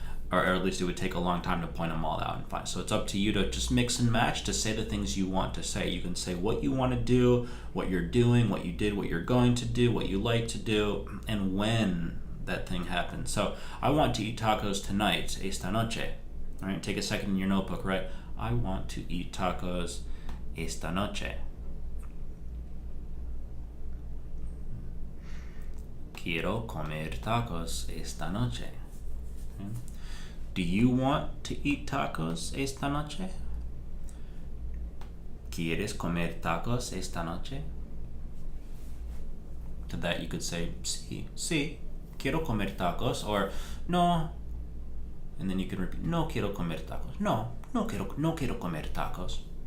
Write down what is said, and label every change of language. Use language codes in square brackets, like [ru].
[en] Or at least it would take a long time to point them all out and find. So it's up to you to just mix and match to say the things you want to say. You can say what you want to do, what you're doing, what you did, what you're going to do, what you like to do, and when that thing happens. So I want to eat tacos tonight, [es] esta noche. [en] All right, take a second in your notebook, right? I want to eat tacos [es] esta noche. Quiero comer tacos esta noche. [en] Okay. Do you want to eat tacos [es] esta noche? ¿Quieres comer tacos esta noche? [en] to that, you could say, [es] sí, quiero comer tacos, [en] or no, and then you can repeat, [es] no quiero comer tacos. No quiero comer tacos.